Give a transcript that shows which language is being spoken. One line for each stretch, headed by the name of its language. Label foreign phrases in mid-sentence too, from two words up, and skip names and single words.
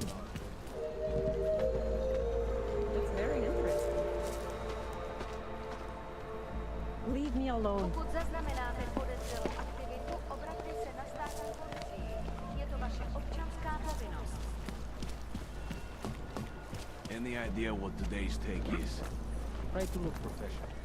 English: That's very interesting. Leave me alone.
Czech: Pokud zaznamenáte podezřelou aktivitu, obraťte se na státní policii. Je to vaše občanská povinnost.
English: Any idea what today's take is? Try to look professional.